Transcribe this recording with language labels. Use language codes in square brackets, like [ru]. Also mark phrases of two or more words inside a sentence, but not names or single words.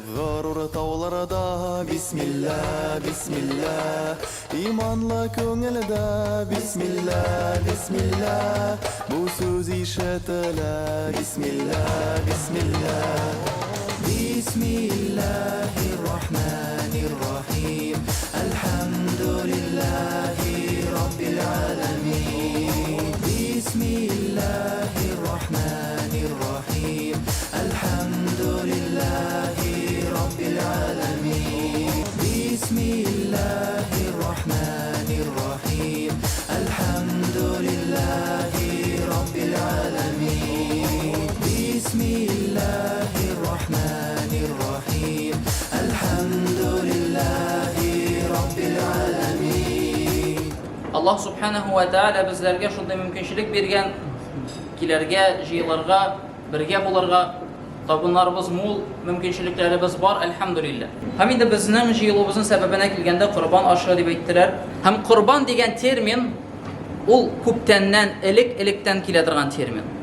[tt] горур тауларда [ar] بسم الله بسم الله [tt] иманлы күңелдә [ar] بسم الله بسم الله [tt] бу сүз ишетелә [ar] بسم الله بسم الله بسم الله الرحمن الرحيم الحمد لله رب العالمين بسم الله الرحمن الرحيم الحمد لله رب العالمين بسم الله الرحمن الرحيم الحمد لله رب العالمين بسم الله الرحمن الرحيم الحمد لله رب العالمين. الله سبحانه وتعالى [tt] безләргә шундый мөмкинчелек биргән, килергә, җыелырга, бергә булырга, табыннарыбыз мул, мөмкинчелекләребез бар, әлхәмдүлилләh. Һәм инде безнең җыелуыбызның сәбәбенә килгәндә Корбан ашы дип әйттеләр. Һәм Корбан дигән термин ул күптәннән, элек-электән килә торган термин.